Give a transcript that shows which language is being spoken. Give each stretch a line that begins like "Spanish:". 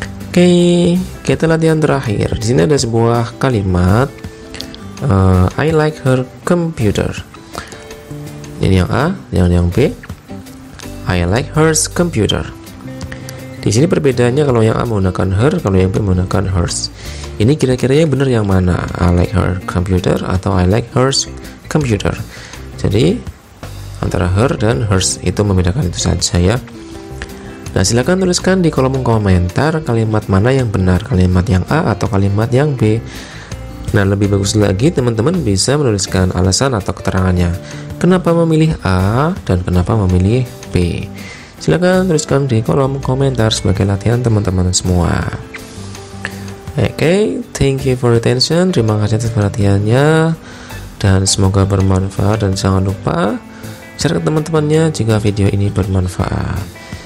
Indonesian: Oke, kita latihan terakhir. Di sini ada sebuah kalimat
English: I like her computer.
Indonesian: Ini yang A, yang B.
English: I like hers computer.
Indonesian: Di sini perbedaannya kalau yang A menggunakan
English: her,
Indonesian: kalau yang B menggunakan hers. Ini kira-kira yang benar yang mana?
English: I like her computer
Indonesian: atau
English: I like hers computer.
Indonesian: Jadi antara her dan hers itu membedakan itu saja ya. Nah, silakan tuliskan di kolom komentar kalimat mana yang benar, kalimat yang A atau kalimat yang B. Nah, lebih bagus lagi teman-teman bisa menuliskan alasan atau keterangannya. Kenapa memilih A dan kenapa memilih B? Silakan tuliskan di kolom komentar sebagai latihan teman-teman semua.
English: Oke, thank you for attention.
Indonesian: Terima kasih atas perhatiannya dan semoga bermanfaat, dan jangan lupa share ke teman-temannya jika video ini bermanfaat.